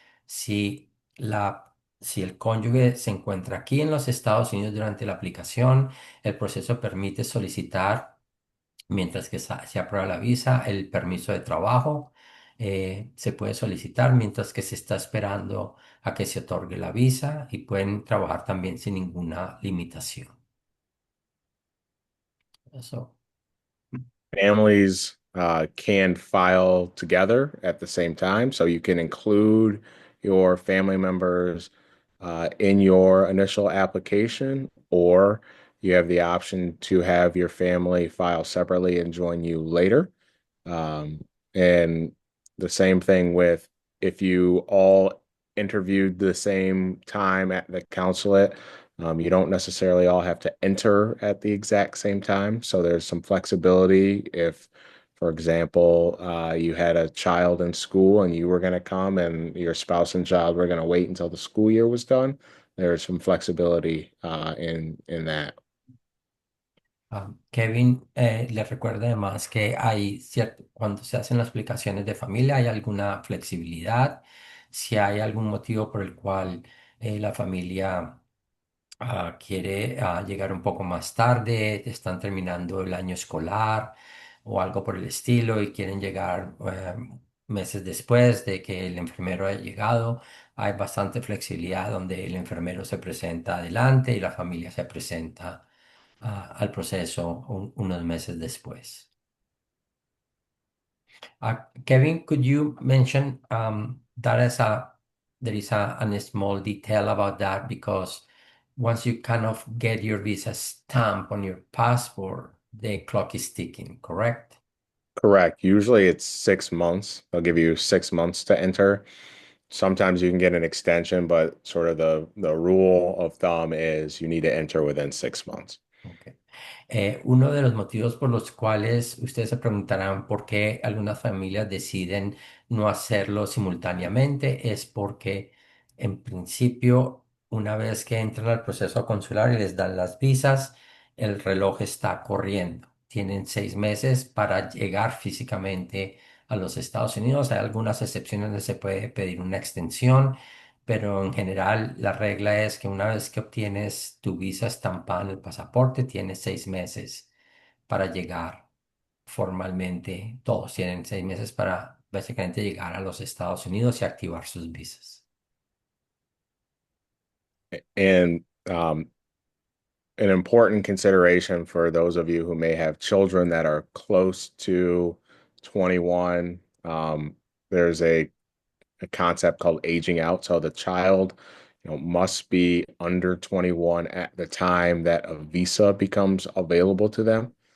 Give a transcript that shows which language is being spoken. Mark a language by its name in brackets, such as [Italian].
[Spanish] Si si el cónyuge se encuentra aquí en los Estados Unidos durante la aplicación, el proceso permite solicitar, mientras que se aprueba la visa, el permiso de trabajo. Se puede solicitar mientras que se está esperando a que se otorgue la visa y pueden trabajar también sin ninguna limitación. Eso. [English] Families can file together at the same time. So you can include your family members in your initial application, or you have the option to have your family file separately and join you later. And the same thing with if you all interviewed the same time at the consulate, you don't necessarily all have to enter at the exact same time. So there's some flexibility if, for example, you had a child in school and you were going to come and your spouse and child were going to wait until the school year was done. There's some flexibility in that. [Spanish] Kevin le recuerda además que hay cierto, cuando se hacen las aplicaciones de familia hay alguna flexibilidad. Si hay algún motivo por el cual la familia quiere llegar un poco más tarde, están terminando el año escolar o algo por el estilo y quieren llegar meses después de que el enfermero haya llegado, hay bastante flexibilidad donde el enfermero se presenta adelante y la familia se presenta al proceso unos meses después. [English] Kevin, could you mention that as there is a small detail about that because once you kind of get your visa stamp on your passport, the clock is ticking, correct? Correct. Usually it's 6 months. They'll give you 6 months to enter. Sometimes you can get an extension, but sort of the rule of thumb is you need to enter within 6 months. Okay. [Spanish] Uno de los motivos por los cuales ustedes se preguntarán por qué algunas familias deciden no hacerlo simultáneamente es porque en principio una vez que entran al proceso consular y les dan las visas, el reloj está corriendo. Tienen 6 meses para llegar físicamente a los Estados Unidos. Hay algunas excepciones donde se puede pedir una extensión, pero en general la regla es que una vez que obtienes tu visa estampada en el pasaporte, tienes 6 meses para llegar formalmente. Todos tienen 6 meses para básicamente llegar a los Estados Unidos y activar sus visas. [English] And an important consideration for those of you who may have children that are close to 21, there's a concept called aging out. So the child, must be under 21 at the time that a visa becomes available to them.